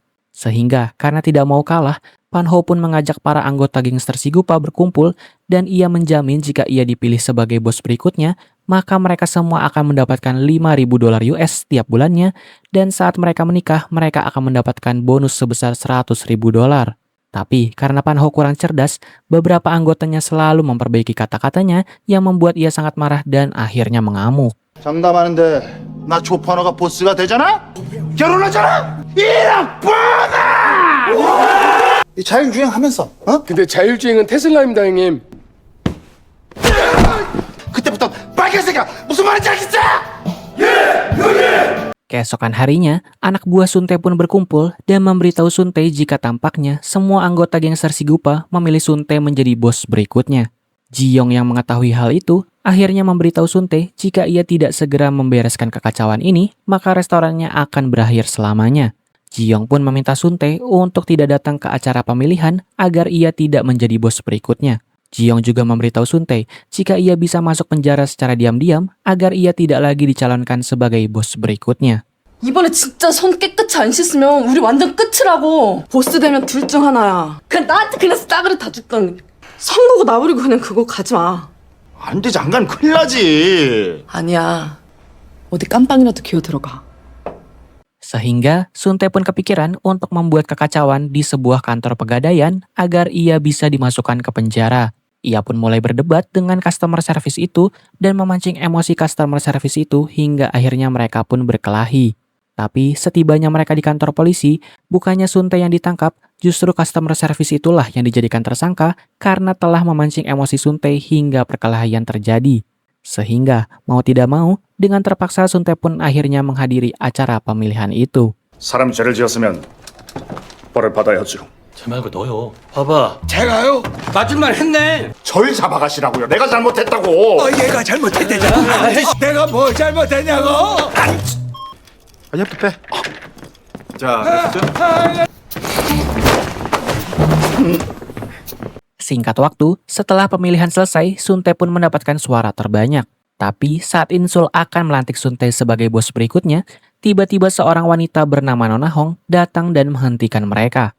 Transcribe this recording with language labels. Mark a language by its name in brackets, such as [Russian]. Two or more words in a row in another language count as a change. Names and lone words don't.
[Indonesian] Sehingga, karena tidak mau kalah, Panho pun mengajak para anggota gangster Shigupa berkumpul dan ia menjamin jika ia dipilih sebagai bos berikutnya, maka mereka semua akan mendapatkan $5.000 US setiap bulannya dan saat mereka menikah, mereka akan mendapatkan bonus sebesar $100.000. Tapi karena Panho kurang cerdas, beberapa anggotanya selalu memperbaiki kata-katanya yang membuat ia sangat marah dan akhirnya mengamuk. [Korean] 장담하는데 나 조판호가 보스가 되잖아? 결혼하잖아? 이 나쁘다! 이 자율주행하면서 어? 근데 자율주행은 테슬라입니다, 형님. 그때부터 빨간색이야! 무슨 말인지 알겠어? [Indonesian] Keesokan harinya, anak buah Suntae pun berkumpul dan memberitahu Suntae jika tampaknya semua anggota gangster Shigupa memilih Suntae menjadi bos berikutnya. Ji-young yang mengetahui hal itu akhirnya memberitahu Suntae jika ia tidak segera membereskan kekacauan ini, maka restorannya akan berakhir selamanya. Ji-young pun meminta Suntae untuk tidak datang ke acara pemilihan agar ia tidak menjadi bos berikutnya. Ji-young juga memberitahu Suntae jika ia bisa masuk penjara secara diam-diam agar ia tidak lagi dicalonkan sebagai bos berikutnya. [Korean] 이번에 진짜 손 깨끗이 안 씻으면 우리 완전 끝이라고. 보스 되면 둘 중 하나야. 그냥 나한테 그냥 싸그리 다 줬던. 선거고 나부리고 그냥 그거 가지 마. 안 되지, 안 가면 큰일 나지. 아니야. 어디 깜빵이라도 기어 들어가. [Indonesian] Sehingga Suntae pun kepikiran untuk membuat kekacauan di sebuah kantor pegadaian agar ia bisa dimasukkan ke penjara. Ia pun mulai berdebat dengan [English] customer service [Indonesian] itu dan memancing emosi [English] customer service [Indonesian] itu hingga akhirnya mereka pun berkelahi. Tapi setibanya mereka di kantor polisi, bukannya Suntae yang ditangkap, justru [English] customer service [Indonesian] itulah yang dijadikan tersangka karena telah memancing emosi Suntae hingga perkelahian terjadi. Sehingga, mau tidak mau, dengan terpaksa Suntae pun akhirnya menghadiri acara pemilihan itu. [Korean] 사람이 죄를 지었으면 벌을 받아야죠. 제 말고 너요. 봐봐. 제가요? 맞은 말 했네. 절 잡아가시라고요. 내가 잘못했다고. 얘가 잘못했대잖아. 내가 뭘 잘못했냐고. 아니야, 빼. 자, 됐죠? [Indonesian] Singkat waktu, setelah pemilihan selesai, Suntae pun mendapatkan suara terbanyak. Tapi saat Insul akan melantik Suntae sebagai bos berikutnya, tiba-tiba seorang wanita bernama Nona Hong datang dan menghentikan mereka.